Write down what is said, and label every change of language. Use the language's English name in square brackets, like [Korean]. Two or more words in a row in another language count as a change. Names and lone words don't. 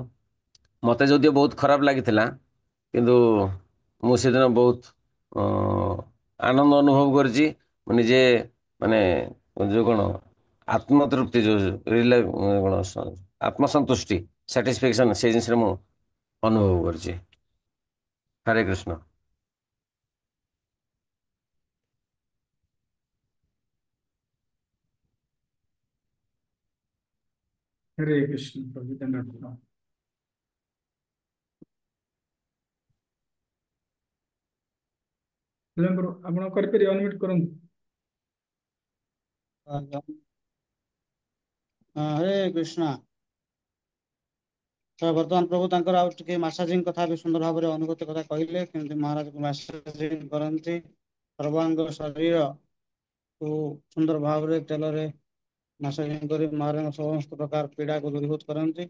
[Odia] ମତେ ଯଦିଓ ବହୁତ ଖରାପ ଲାଗିଥିଲା କିନ୍ତୁ ମୁଁ ସେଦିନ ବହୁତ ଆନନ୍ଦ ଅନୁଭବ କରିଛି। ମୁଁ ନିଜେ ମାନେ ଯୋଉ କ'ଣ ଆତ୍ମତୃପ୍ତି କ'ଣ ଆତ୍ମସନ୍ତୁଷ୍ଟି ସାଟିସ୍ଫ୍ୟାକ୍ସନ୍ ସେଇ ଜିନିଷରେ ମୁଁ ଅନୁଭବ କରିଛି। ହରେ କୃଷ୍ଣ। [Hindi] हरे कृष्ण प्रभु धन्यवाद। [Odia] ଆପଣ କରିପାରିବେ ଅନମ୍ୟୁଟ୍ କରନ୍ତୁ। ହରେ କୃଷ୍ଣ। ତ ବର୍ତ୍ତମାନ ପ୍ରଭୁ ତାଙ୍କର ଆଉ ଟିକେ ମାସାଜିଂ କଥା ବି ସୁନ୍ଦର ଭାବରେ ଅନୁଭୂତି କଥା କହିଲେ କେମିତି ମହାରାଜ ମାସାଜିଂ କରନ୍ତି ସର୍ବାଙ୍ଗ ଶରୀରକୁ ସୁନ୍ଦର ଭାବରେ ତେଲରେ ମାସାଜିଂ କରି ମହାରାଜ ସମସ୍ତ ପ୍ରକାର ପୀଡ଼ାକୁ ଦୂରୀଭୂତ କରନ୍ତି।